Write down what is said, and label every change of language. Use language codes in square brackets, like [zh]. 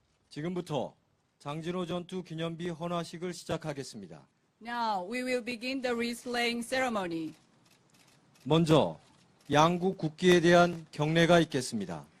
[ko] 지금부터 장진호 전투 기념비 헌화식을 시작하겠습니다. [en] Now we will begin the wreath-laying ceremony. [ko] 먼저 양국 국기에 대한 경례가 있겠습니다.